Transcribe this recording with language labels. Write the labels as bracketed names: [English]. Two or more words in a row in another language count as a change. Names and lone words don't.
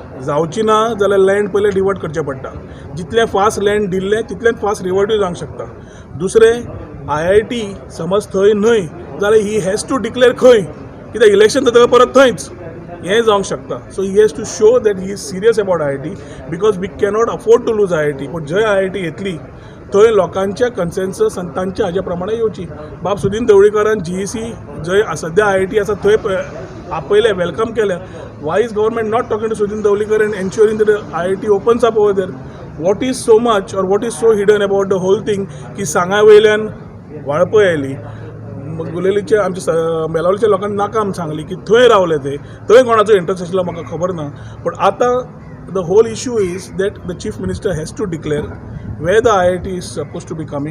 [Konkani] जावची ना जाल्यार लँड पयलें डिवर्ट करचें पडटा. जितलें फास्ट लँड दिल्लें तितलें फास्ट रिवर्टूय जावंक शकता. दुसरें, IIT समज थंय न्हय जाल्यार [English] he has to declare [Konkani] खंय, कित्याक इलेक्शन जातकीर परत थंयच हें जावंक शकता. [English] so he has to show that he is serious about IIT because we cannot afford to lose IIT. [Konkani] पूण जंय IIT येतली थंय लोकांच्या कन्सेन्सस आनी तांच्या हाज्या प्रमाणे येवची. बाब सुदीन ढवळीकरान GEC जंय सद्या IIT आसा थंय आपयलें, वेलकम केलें. [English] why is government not talking to Sudin Dhavalikar and ensuring that IIT opens up over there? what is so much or what is so hidden about the whole thing [Konkani] की सांगा वयल्यान वाळपय आयली. गुलेलीचे आमच्या मेलावलीच्या लोकांनी नाकाम सांगली की थंय रावले ते, थंय कोणाचो इंट्रस्ट आसलो म्हाका खबर ना. पूण आतां [English] the whole issue is that the chief minister has to declare where the IIT is supposed to be coming.